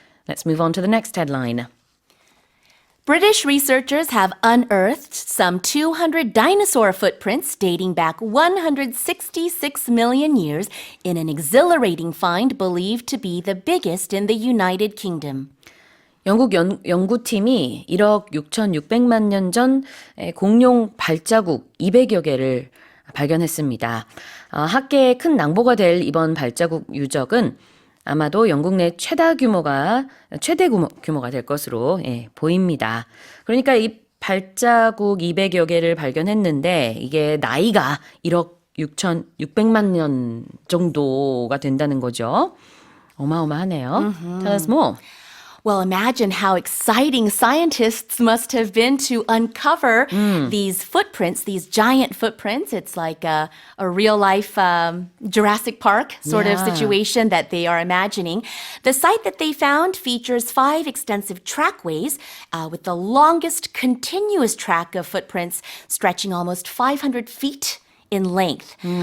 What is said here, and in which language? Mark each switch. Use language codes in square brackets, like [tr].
[en] Let's move on to the next headline. British researchers have unearthed some 200 dinosaur footprints dating back 166 million years in an exhilarating find believed to be the biggest in the United Kingdom. [ko] 영국 연구팀이 1억 6,600만 년 전 공룡 발자국 200여 개를 발견했습니다. 학계에 큰 낭보가 될 이번 발자국 유적은 아마도 영국 내 최대 규모가 될 것으로 보입니다. 그러니까 이 발자국 200여 개를 발견했는데 이게 나이가 1억 6,600만 년 정도가 된다는 거죠. 어마어마하네요. [en] Tell us more. Well, imagine how exciting scientists must have been to uncover these footprints, these giant footprints. It's like a real-life Jurassic Park sort of Yeah. situation that they are imagining. The site that they found features 5 extensive trackways with the longest continuous track of footprints stretching almost 500 feet in length.